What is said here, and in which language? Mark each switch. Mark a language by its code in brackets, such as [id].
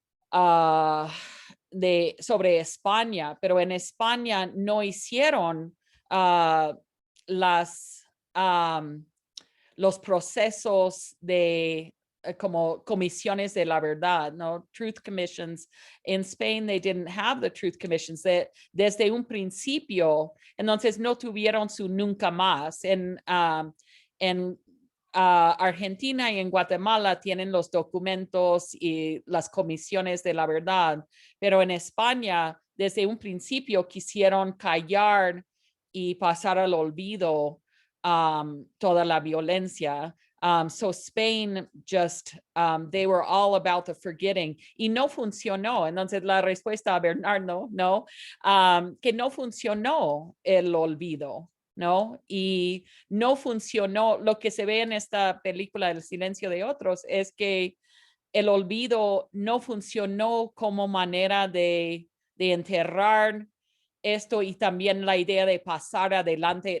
[es] sobre España, pero en España no hicieron los procesos de como comisiones de la verdad, no [en] truth commissions. In Spain, they didn't have the truth commissions. [es] Desde un principio, entonces no tuvieron su nunca más. En Argentina y en Guatemala tienen los documentos y las comisiones de la verdad, pero en España, desde un principio, quisieron callar y pasar al olvido toda la violencia. [en] So Spain just, they were all about the forgetting [es] y no funcionó. Entonces la respuesta a Bernardo, no, que no funcionó el olvido, ¿no? Y no funcionó. Lo que se ve en esta película El Silencio de Otros es que el olvido no funcionó como manera de enterrar esto y también la idea de pasar adelante.